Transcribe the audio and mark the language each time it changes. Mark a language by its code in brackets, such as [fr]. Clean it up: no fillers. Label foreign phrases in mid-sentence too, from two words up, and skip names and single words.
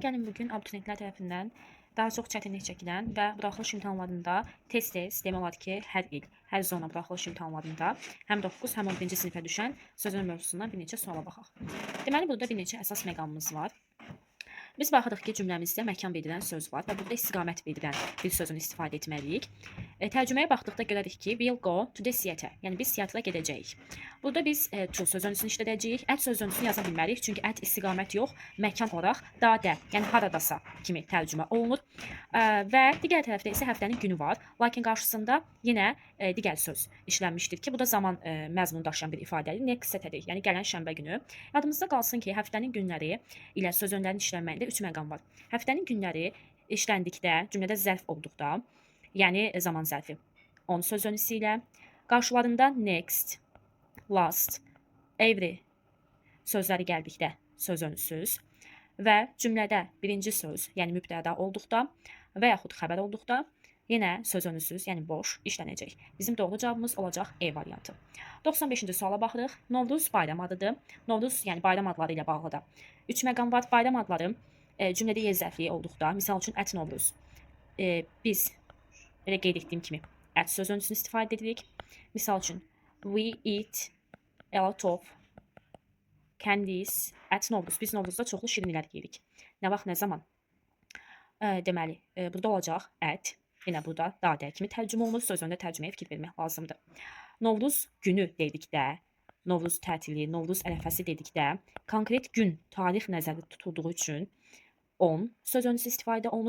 [az] Gəlin bugün abituriyentlər tərəfindən daha çox çətinlik çəkilən və buraxılış imtahanlarında tez-tez demək olar ki, hər il, hər zona buraxılış imtahanlarında həm 9, həm 11-ci sinifə düşən sözün mövzusundan bir neçə suala baxaq. Deməli, burada bir neçə əsas məqamımız var. Biz baxırıq ki, cümləmizdə məkan verilən söz var və burada istiqamət verilən bir sözün istifadə etməliyik. Tərcüməyə baxdıqda görərik ki, [en] we'll go to the theater. [az] Yəni biz teatra gedəcəyik. Burada biz to sözünüsünü işlədəcəyik. At sözünüsünü yaza bilmərik, çünki at istiqamət yox, məkan olaraq dadə, yəni haradasa kimi tərcümə olunur. Və digər tərəfdə isə həftənin günü var. Lakin qarşısında yenə digər söz işlənmişdir ki, bu da zaman məzmunu daşıyan bir ifadədir. [en] Next Saturday, [az] yəni gələn şənbə günü. Yadımızda qalsın ki, həftənin günləri ilə söz önlərinin işlənməyində 3 məqam var. Həftənin günləri işləndikdə, cümlədə zərf olduqda, yəni zaman zərfi, onun söz önüsü ilə, qarşılarında [en] next, last, every [az] sözləri gəldikdə söz önüsüz və cümlədə birinci söz, yəni mübtəda olduqda və yaxud xəbər olduqda yenə söz önüsüz, yəni boş işlənəcək. Bizim doğru cavabımız olacaq E variantı. 95-ci suala baxırıq. Novruz bayram adıdır. Novruz, yəni bayram adları ilə bağlı da 3 məqam var. Bayram adları cümlədə yer zərfliyi olduqda, misal üçün ət Novruz. Biz elə qeyd etdiyim kimi ət söz önüsünü istifadə edirik. Misal üçün [en] we eat a lot of candies at Novruz. [az] Biz Novruzda çoxlu şirinlər yeyirik. Nə vaxt, nə zaman? Deməli, burada olacaq ət. Yenə burada dadə kimi tərcümə olunur. Söz önündə tərcüməyə fikir vermək lazımdır. Novruz günü dedikdə, Novruz tətili, Novruz ərəfəsi dedikdə konkret gün, tarix nəzərdə tutulduğu üçün on söz önüsü istifadə olunur.